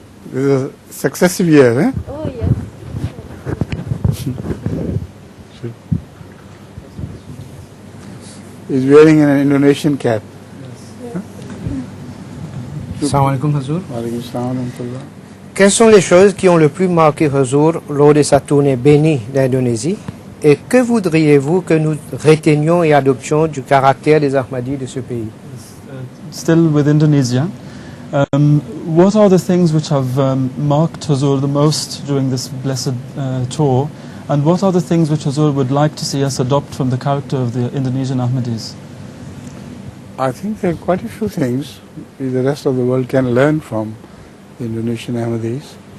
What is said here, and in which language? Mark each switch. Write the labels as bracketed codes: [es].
[en] This is a successive year. Oh, yes. He's wearing an Indonesian cap. [ar] Assalamu alaikum, Hazur. Walaikum salam wa rahmatullah. [fr] Quelles sont les choses qui ont le plus marqué Hazur lors de sa tournée bénie d'Indonésie et que voudriez-vous que nous reteignions et adoptions du caractère des Ahmadis de ce pays? [en] Still with Indonesia, what are the things which have marked Hazur the most during this blessed tour, and what are the things which Hazur would like to see us adopt from the character of the Indonesian Ahmadis? I think there are quite a few things the rest of the world can learn from the Indonesian Ahmadis.